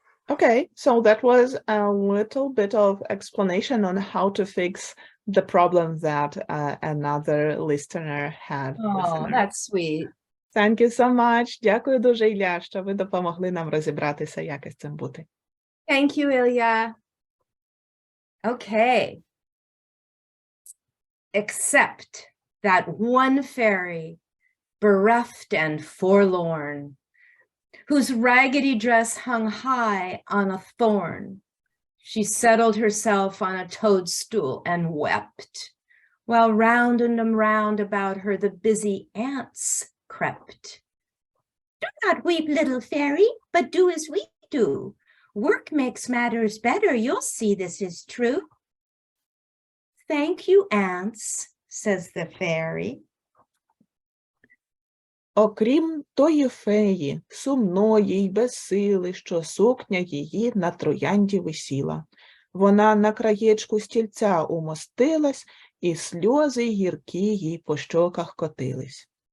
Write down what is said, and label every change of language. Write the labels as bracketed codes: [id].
[en] Okay, so that was a little bit of explanation on how to fix the problem that another listener had. Oh, that's sweet. Thank you so much. [uk] Дякую дуже, Ілля, що ви допомогли нам розібратися, як із цим бути. [en] Thank you, Ilya. Okay. Except that one fairy, bereft and forlorn, whose raggedy dress hung high on a thorn, she settled herself on a toadstool and wept, while round and round about her the busy ants crept. Do not weep, little fairy, but do as we do. Work makes matters better, you'll see this is true. Thank you, ants, says the fairy. [uk] Окрім тої феї, сумної й без сили, що сукня її на троянді висіла. Вона на краєчку стільця умостилась, і сльози гіркі їй по щоках котились.